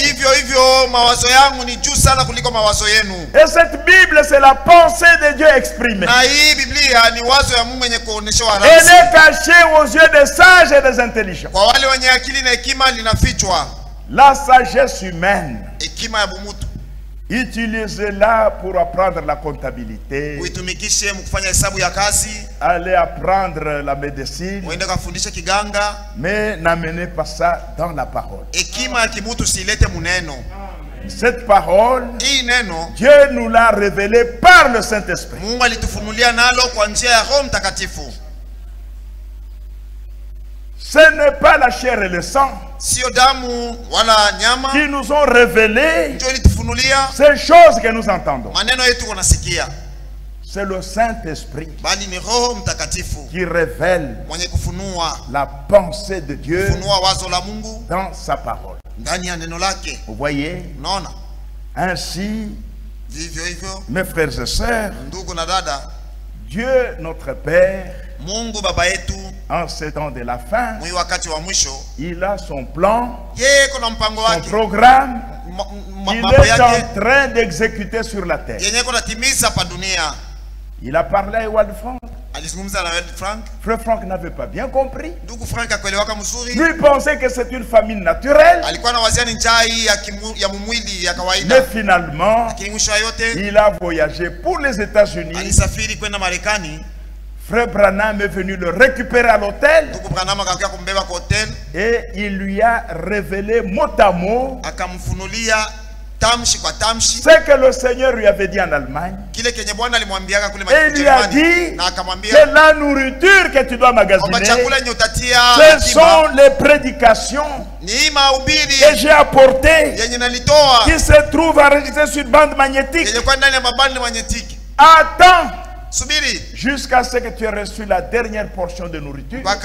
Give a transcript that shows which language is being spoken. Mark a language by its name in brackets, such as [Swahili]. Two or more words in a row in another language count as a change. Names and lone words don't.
[Swahili] ndivyo hivyo mawazo yangu ni juu sana kuliko mawazo yenu. [French] Et cette Bible, c'est la pensée de Dieu exprimée. [Swahili] Na hii Biblia ni wazo ya Mungu yenye kuoneshwa [French] Elle [Swahili] rasmi. [French] est cachée aux yeux des sages et des intelligents. [Swahili] Kwa wale wenye akili na hekima linafichwa. [French] La sagesse humaine, [Swahili] Hekima ya bumutu [French] utilisez-la pour apprendre la comptabilité, [Swahili] uitumikishe mkufanya hesabu ya kazi, [French] aller apprendre la médecine, [Swahili] uende kafundishe kiganga. [French] mais n'amenez pas ça dans la parole. [Swahili] Hekima ya kimutu silete muneno. [French] Cette parole, [Swahili] Hii neno [French] Dieu nous l'a révélée par le Saint-Esprit. [Swahili] Mungu alitufunulia nalo kwa njia ya Roho Mtakatifu. [French] Ce n'est pas la chair et le sang [Swahili] Sio damu wala nyama [French] qui nous ont révélé [Swahili] ndio ilitufunulia [French] ces choses que nous entendons. [Swahili] maneno yetu kunasikia, [French] C'est le Saint-Esprit [Swahili] bali ni Roho Mtakatifu [French] qui révèle [Swahili] mwenye kufunua [French] la pensée de Dieu [Swahili] kufunua wazo la Mungu [French] dans sa parole. [Swahili] ndani ya neno lake. [French] Vous voyez? [Swahili] Unaona, [French] Ainsi, [Swahili] vivyo hivyo [French] mes frères et sœurs, [Swahili] ndugu na dada, [French] Dieu notre Père, [Swahili] Mungu baba yetu [French] en ces temps de la fin, [Swahili] mwi wakati wa mwisho, [French] il a son plan, [Swahili] yeye kuna mpango [French] son [Swahili] wake, [French] programme, [Swahili] mambo [French] il est [Swahili] yake [French] en train d'exécuter sur la terre. [Swahili] yenye kunatimiza pa dunia. [French] Il a parlé à Ewald Frank. [Swahili] alizungumza na Ewald Frank. [French] Frère Frank n'avait pas bien compris. [Swahili] Ndugu Frank akaelewaka mzuri. [French] Lui pensait que c'est une famine naturelle. [Swahili] Alikuwa na wazia ni njaa hii ya mwili ya kawaida. [French] Mais finalement, [Swahili] lakini mwisho yote [French] il a voyagé pour les États-Unis. [Swahili] Alisafiri kwenda Marekani. [French] Frère Branham est venu le récupérer à l'hôtel. [Swahili] Ndugu Branham akakuja kumbeba kwa hotel. [French] Et il lui a révélé mot à mot [Swahili] akamfunulia tamshi kwa tamshi [French] ce que le Seigneur lui avait dit en Allemagne. [Swahili] Kile kenye Bwana alimwambiaga kule [French] Et il lui a dit [Swahili] na akamwambia [French] que la nourriture que tu dois magasiner, ce sont les prédications que j'ai apportées, qui se trouvent enregistrées sur bande magnétique. Attends jusqu'à ce que tu aies reçu la dernière portion de nourriture.